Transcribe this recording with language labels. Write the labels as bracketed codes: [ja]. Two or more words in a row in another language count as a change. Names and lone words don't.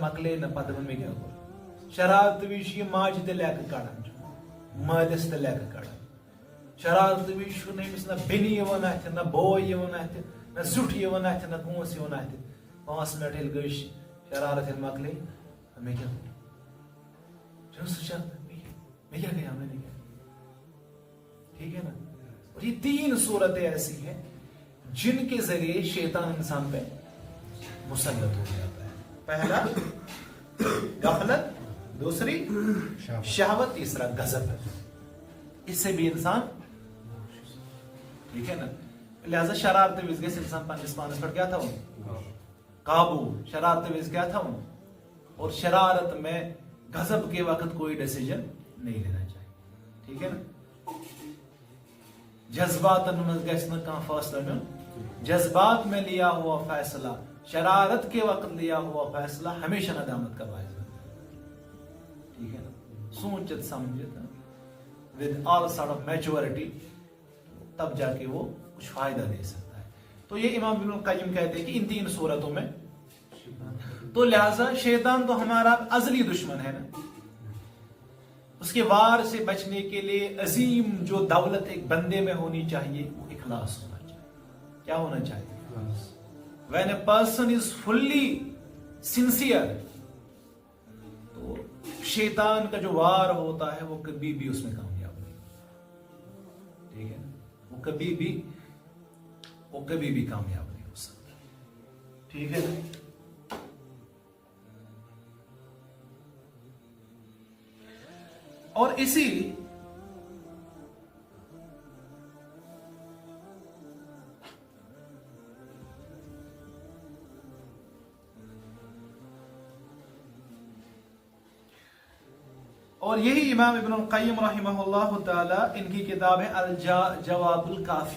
[ks] مکلے نا پتہ ون مے کیا کور شرارت وز یہ ماجہ تہ لیکہ کڑان مالس تہ لیکہ کڑان شرارت وز امس نہ بینی یوان اتھ نہ بوے یوان اتھ نہ زیٹھ یوان اتھ نہ کونس یوان اتھ 5 منٹ یل گئی شرارت یل مکلے مے کیا [ur] میں کیا گیا میں نے کیا ٹھیک ہے نا. اور یہ 3 صورتیں ایسی ہیں جن کے ذریعے شیطان انسان پہ مسلط ہو جاتا ہے. پہلا غفلت, دوسری شہوت, تیسرا غضب. اس سے بھی انسان ٹھیک ہے نا. [ks] لہذا شرارت وز گژھِ انسان پننس پانس پہ کیا تھا قابو. [ur] شرارت وز کیا تھا اور شرارت میں غضب کے وقت کوئی ڈیسیجن نہیں لینا چاہیے. ٹھیک ہے نا. [ks] جذبات میں گژھِ نہ کانٛہہ فیصلہ نیُن. [ur] جذبات میں لیا ہوا فیصلہ, شرارت کے وقت لیا ہوا فیصلہ ہمیشہ ندامت کا باعث بنتا ہے. ٹھیک ہے نا. [ks] سوچت سمجھت [en] with all sort of maturity [ur] تب جا کے وہ کچھ فائدہ دے سکتا ہے. تو یہ امام ابن القیم کہتے ہیں کہ ان 3 صورتوں میں تو لہذا شیطان تو ہمارا ازلی دشمن ہے نا. اس کے وار سے بچنے کے لیے عظیم جو دولت ایک بندے میں ہونی چاہیے وہ اخلاص ہونا چاہیے. کیا ہونا چاہیے؟ [en] when a person is fully sincere [ur] تو شیطان کا جو وار ہوتا ہے وہ کبھی بھی اس میں کامیاب نہیں. ٹھیک ہے نا. وہ کبھی بھی کامیاب نہیں ہو سکتا. ٹھیک ہے نا. اور اسی اور یہی امام ابن القیم رحمہ اللہ تعالی ان کی کتاب ہے الجواب الکافی.